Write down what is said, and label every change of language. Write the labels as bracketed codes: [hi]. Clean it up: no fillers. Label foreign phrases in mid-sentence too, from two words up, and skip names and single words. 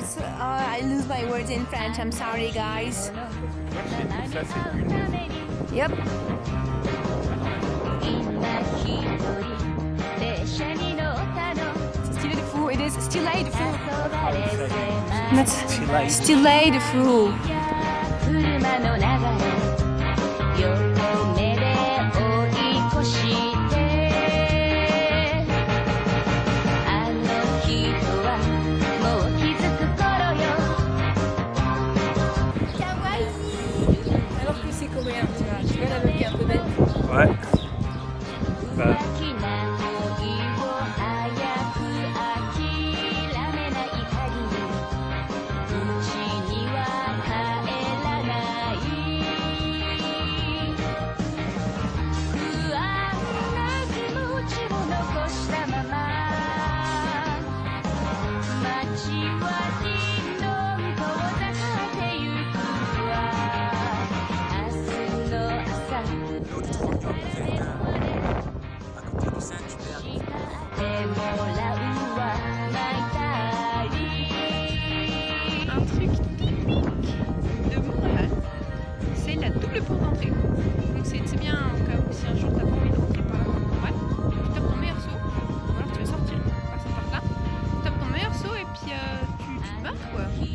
[en] Oh, I lose my words in French. I'm sorry, guys. [fr] Ça, c'est une. Yep. Stylé de fou. [en] It is [fr] stylé de fou. Stylé de fou. [ja] 車の流れ横目で追い越してあの人はもう気づく頃よ [fr] Kawaii. Alors que c'est coréen, tu vois la meuf qui est un peu bête. Ouais. Bah, [ja] 浮気な恋を早く諦めない限りうちには帰らない不安な気持ちを残したまま街はどんどん遠ざかってゆくわ明日の朝 [fr] Un truc typique de Montréal, c'est la double porte d'entrée. Donc c'est bien au cas où si un jour t'as pas envie de rentrer par là dans Montréal, tu tapes ton meilleur saut, ou alors tu veux sortir par cette porte là, tu tapes ton meilleur saut et puis tu te barres quoi.